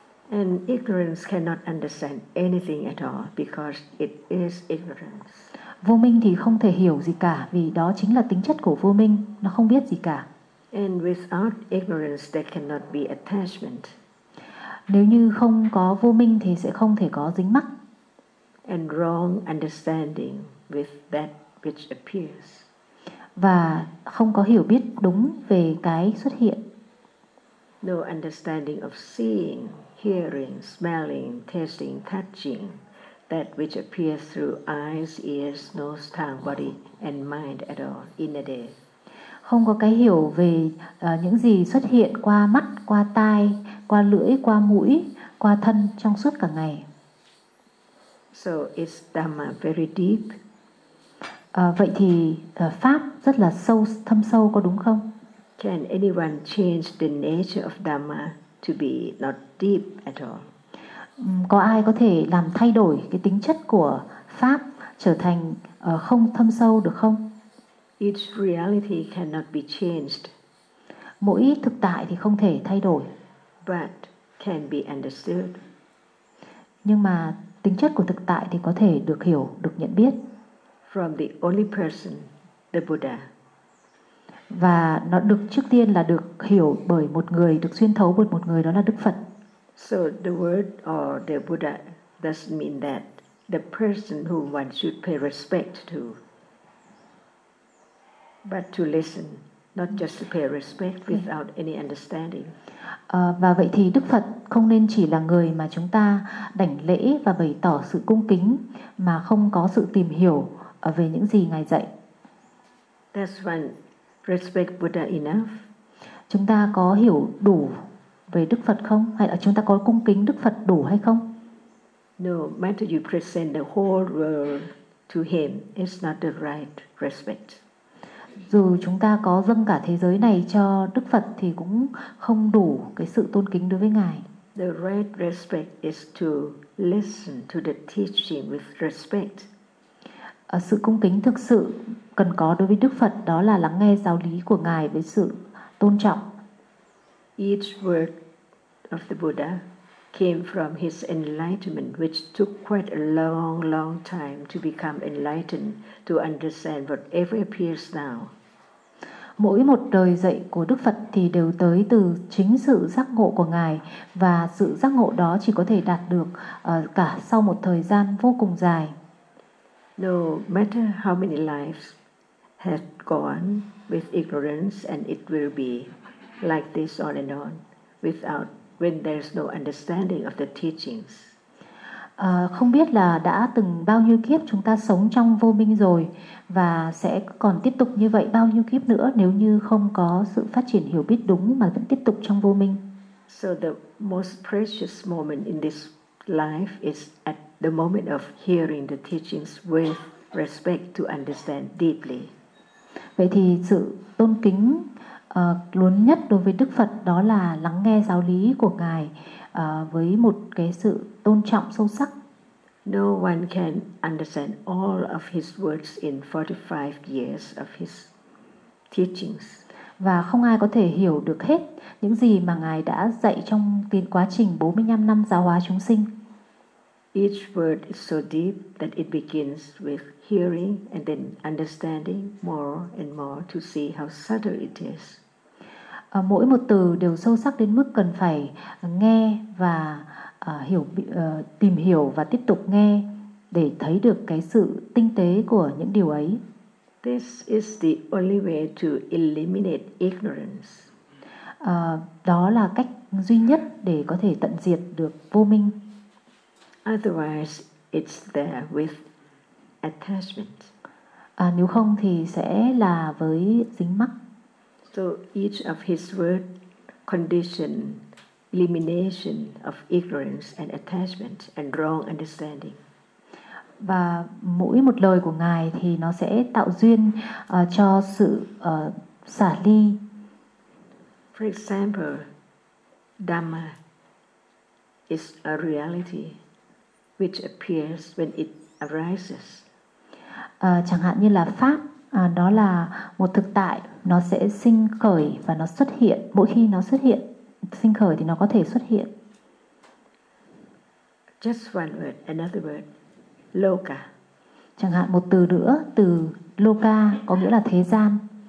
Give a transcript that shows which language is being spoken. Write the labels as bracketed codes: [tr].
[en] And ignorance cannot understand anything at all because it is ignorance. [vi] Vô minh thì không thể hiểu gì cả vì đó chính là tính chất của vô minh, nó không biết gì cả. [en] And without ignorance there cannot be attachment. [vi] Nếu như không có vô minh thì sẽ không thể có dính mắc. [en] And wrong understanding with that which appears. [vi] Và không có hiểu biết đúng về cái xuất hiện. [en] No understanding of seeing, hearing, smelling, tasting, touching, that which appears through eyes, ears, nose, tongue, body, and mind at all in a day. [vi] Không có cái hiểu về những gì xuất hiện qua mắt, qua tai, qua lưỡi, qua mũi, qua thân trong suốt cả ngày. [en] So is Dhamma very deep? [vi] Vậy thì pháp rất là sâu, thâm sâu có đúng không? [en] Can anyone change the nature of Dhamma to be not deep at all? [vi] Có ai có thể làm thay đổi cái tính chất của pháp trở thành không thâm sâu được không? [en] Each reality cannot be changed. [vi] Mỗi thực tại thì không thể thay đổi. [en] But can be understood. [vi] Nhưng mà tính chất của thực tại thì có thể được hiểu, được nhận biết. [en] From the only person, the Buddha. [vi] Và nó được trước tiên là được hiểu bởi một người, được xuyên thấu bởi một người, đó là Đức Phật. [en] So the word or the Buddha doesn't mean that the person whom one should pay respect to, but to listen, not just to pay respect without any understanding. [vi] Và vậy thì Đức Phật không nên chỉ là người mà chúng ta đảnh lễ và bày tỏ sự cung kính mà không có sự tìm hiểu về những gì Ngài dạy. [en] That's when respect Buddha enough. [vi] Chúng ta có hiểu đủ về Đức Phật không? Hay là chúng ta có cung kính Đức Phật đủ hay không? [en] No, matter you present the whole world to him, it's not the right respect. [vi] Dù chúng ta có dâng cả thế giới này cho Đức Phật thì cũng không đủ cái sự tôn kính đối với Ngài. [en] The right respect is to listen to the teaching with respect. [vi] Sự cung kính thực sự cần có đối với Đức Phật đó là lắng nghe giáo lý của Ngài với sự tôn trọng. [en] Each word of the Buddha came from his enlightenment, which took quite a long, long time to become enlightened, to understand whatever appears now. [vi] Mỗi một lời dạy của Đức Phật thì đều tới từ chính sự giác ngộ của Ngài, và sự giác ngộ đó chỉ có thể đạt được cả sau một thời gian vô cùng dài. [en] No matter how many lives had gone with ignorance, and it will be like this on and on without, when there's no understanding of the teachings. [vi] Không biết là đã từng bao nhiêu kiếp chúng ta sống trong vô minh rồi và sẽ còn tiếp tục như vậy bao nhiêu kiếp nữa nếu như không có sự phát triển hiểu biết đúng mà vẫn tiếp tục trong vô minh. [en] So the most precious moment in this life is at the moment of hearing the teachings with respect to understand deeply. [vi] Vậy thì sự tôn kính lớn nhất đối với Đức Phật đó là lắng nghe giáo lý của Ngài với một cái sự tôn trọng sâu sắc. [en] No one can understand all of his words in 45 years of his teachings. [vi] Và không ai có thể hiểu được hết những gì mà Ngài đã dạy trong tiến quá trình 45 năm giáo hóa chúng sinh. [en] Each word is so deep that it begins with hearing and then understanding more and more to see how subtle it is. [vi] Mỗi một từ đều sâu sắc đến mức cần phải nghe và hiểu, tìm hiểu và tiếp tục nghe để thấy được cái sự tinh tế của những điều ấy. [en] This is the only way to eliminate ignorance. [vi] Đó là cách duy nhất để có thể tận diệt được vô minh. [en] Otherwise, it's there with attachment. [vi] Nếu không thì sẽ là với dính mắc. [en] So each of his word condition elimination of ignorance and attachment and wrong understanding. [vi] Và mỗi một lời của Ngài thì nó sẽ tạo duyên cho sự xả ly. [en] For example, Dhamma is a reality which appears when it arises. [vi] Chẳng hạn như là pháp, đó là một thực tại, nó sẽ sinh khởi và nó xuất hiện. Mỗi khi nó xuất hiện, sinh khởi thì nó có thể xuất hiện. [en] Just one word, another word, loka. [vi] Chẳng hạn một từ nữa, từ loka có nghĩa là thế gian.